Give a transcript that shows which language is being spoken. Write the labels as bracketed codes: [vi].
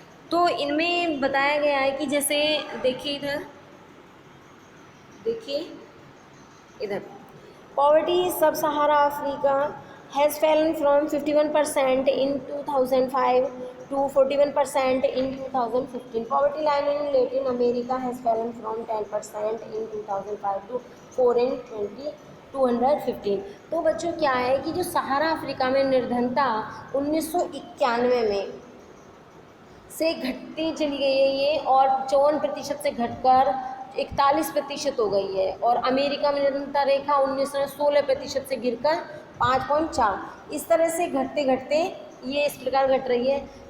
[hi] तो इनमें बताया गया है कि जैसे देखिए इधर, देखिए इधर [en] Poverty sub Sahara Africa has fallen from 51% इन 2005 to 41% in 2015. Poverty line in Latin America has fallen from 10% in 2005 to 4 in 2015. [hi] तो बच्चों क्या है कि जो सहारा अफ्रीका में निर्धनता 1991 में से घटती चली गई है ये, और 54% से घटकर 41% हो गई है। और अमेरिका में निर्धनता रेखा 1916% से गिरकर 5.4, इस तरह से घटते घटते ये इस प्रकार घट रही है।